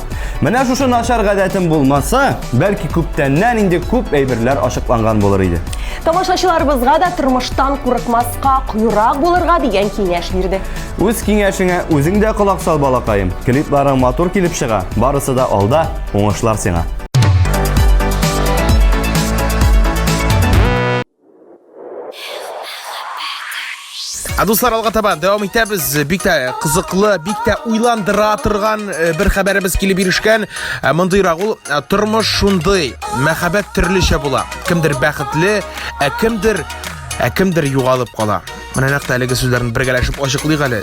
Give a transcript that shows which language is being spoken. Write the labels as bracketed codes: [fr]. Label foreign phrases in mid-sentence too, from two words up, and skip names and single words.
[tt] Менә шушы начар гадәтем булмаса, бәлки күптәннән инде күп әйберләр ачыкланган булыр иде. Тамашачыларыбызга да тормыштан курыкмаска, куйрак булырга дигән киңәш бирде. Үз киңәшеңә үзең дә колак сал, балакаем. Клипларың матур килеп чыга. Барысы да алда, уңышлар сиңа. Достар, алға табан дәвам итәбез. Бик тә кызыклы, бик тә уйландыра торган бер хәбәребез килеп ирешкән. Мондыйрак ул тормыш шундый, мәхәббәт төрлечә була. Кемдер бәхетле, кемдер югалып кала. Менә нәкъ әлеге сүзләрне бергәләшеп ачыклыйк әле.